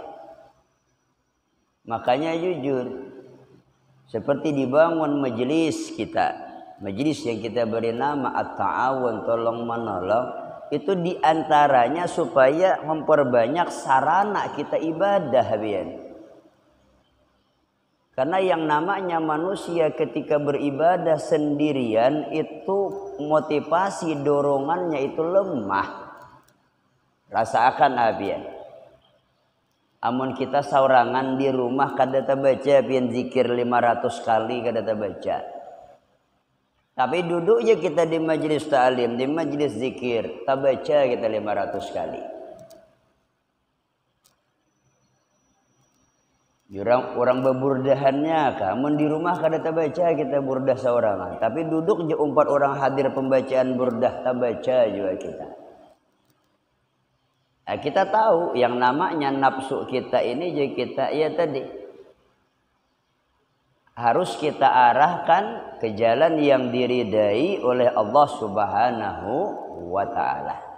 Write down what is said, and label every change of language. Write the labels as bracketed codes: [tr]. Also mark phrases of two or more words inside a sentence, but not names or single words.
[id] Makanya jujur, seperti dibangun majelis kita, majelis yang kita beri nama at-ta'awun, tolong menolong, itu diantaranya supaya memperbanyak sarana kita ibadah, biar. Karena yang namanya manusia ketika beribadah sendirian itu motivasi dorongannya itu lemah. Rasakan biar. [bjn] Amun kita saurangan di rumah kada baca pian zikir 500 kali kada baca. Tapi duduknya kita di majelis ta'lim, di majelis zikir, baca kita 500 kali. Orang beburdahannya, amun di rumah kada baca kita burdah saurangan. Tapi duduk je 4 orang hadir pembacaan burdah baca juga kita. [id] Nah, kita tahu yang namanya nafsu kita ini jadi kita ya tadi harus kita arahkan ke jalan yang diridai oleh Allah [ar] Subhanahu wa taala.